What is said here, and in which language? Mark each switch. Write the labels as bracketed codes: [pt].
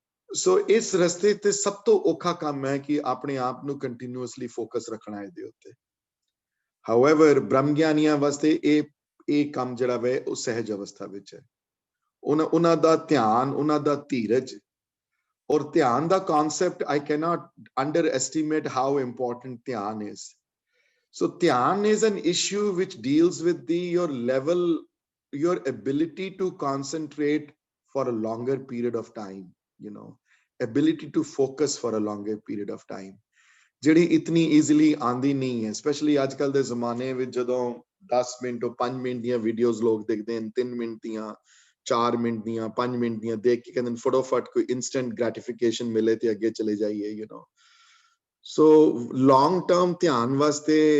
[pa] ਸੋ ਇਸ ਰਸਤੇ ਤੇ ਸਭ ਤੋਂ ਔਖਾ ਕੰਮ ਹੈ ਕਿ ਆਪਣੇ ਆਪ ਨੂੰ ਕੰਟੀਨਿਊਅਸਲੀ ਫੋਕਸ ਰੱਖਣਾ ਇਹਦੇ ਉੱਤੇ। ਹਾਊਐਵਰ ਬ੍ਰਹਮ ਗਿਆਨੀਆਂ ਵਾਸਤੇ ਇਹ ਕੰਮ ਜਿਹੜਾ ਵੇ ਉਹ ਸਹਿਜ ਅਵਸਥਾ ਵਿੱਚ ਹੈ। ਉਹਨਾਂ ਦਾ ਧਿਆਨ, ਉਹਨਾਂ ਦਾ ਧੀਰਜ ਔਰ ਧਿਆਨ ਦਾ concept, [en] I cannot underestimate how important [pa] ਧਿਆਨ is। [en] So dhyan is an issue which deals with your level, your ability to concentrate for a longer period of time, ability to focus for a longer period of time, [pa] ਜਿਹੜੀ ਇਤਨੀ easily ਆਂਦੀ ਨਹੀਂ ਹੈ। Specially ਅੱਜ ਕੱਲ ਦੇ ਜ਼ਮਾਨੇ ਵਿੱਚ ਜਦੋਂ 10 ਮਿੰਟ ਤੋਂ 5 ਮਿੰਟ ਦੀਆਂ ਵੀਡੀਓਜ਼ ਲੋਕ ਦੇਖਦੇ ਹਨ, 3 ਮਿੰਟ ਦੀਆਂ, 4 ਮਿੰਟ ਦੀਆਂ, 5 ਮਿੰਟ ਦੀਆਂ ਦੇਖ ਕੇ ਕਹਿੰਦੇ ਫਟੋਫਟ ਕੋਈ ਇਨਸਟੈਂਟ ਗ੍ਰੈਟੀਫਿਕੇਸ਼ਨ ਮਿਲੇ ਤੇ ਅੱਗੇ ਚਲੇ ਜਾਈਏ। ਸੋ ਲੌਂਗ ਟਰਮ ਧਿਆਨ ਵਾਸਤੇ